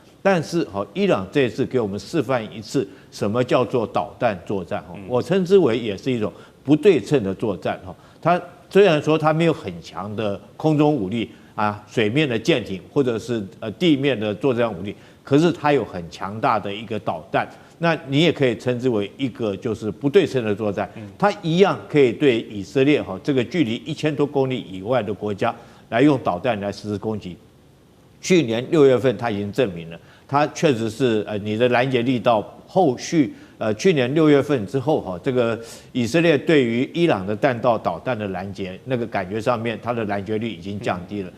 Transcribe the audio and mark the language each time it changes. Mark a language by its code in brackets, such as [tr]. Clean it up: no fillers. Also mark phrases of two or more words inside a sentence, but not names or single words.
[zh] 但是伊朗這一次給我們示範一次什麼叫做導彈作戰，我稱之為也是一種不對稱的作戰。它雖然說它沒有很強的空中武力水面的艦艇或者是地面的作戰武力，可是它有很強大的一個導彈。那你也可以稱之為一個就是不對稱的作戰，它一樣可以對以色列這個距離1000多公里以外的國家來用導彈來實施攻擊。去年6月份，它已經證明了，它確實是你的攔截力道後續去年6月份之後這個以色列對於伊朗的彈道導彈的攔截，那個感覺上面它的攔截率已經降低了。